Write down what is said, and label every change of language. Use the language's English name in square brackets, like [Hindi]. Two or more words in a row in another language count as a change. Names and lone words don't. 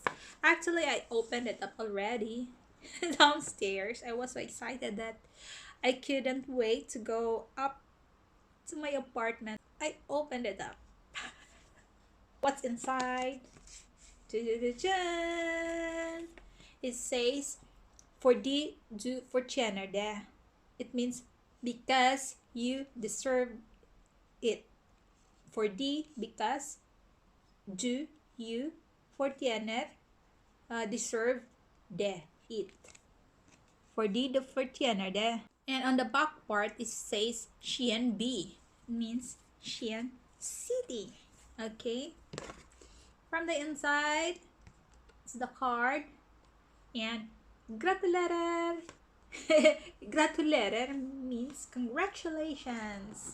[English] Actually, I opened it up already downstairs. I was so excited that I couldn't wait to go up to my apartment. I opened it up. What's inside? Dun-dun-dun-dun. It says [Norwegian] for fortjener det. [English] It means because you deserve it. For because du you fortjener deserve det it. [Norwegian] For du fortjener det. [English] And on the back part it says Shein B. It means Shein City. Okay. From the inside, it's the card and gratulerer. Gratulerer means congratulations.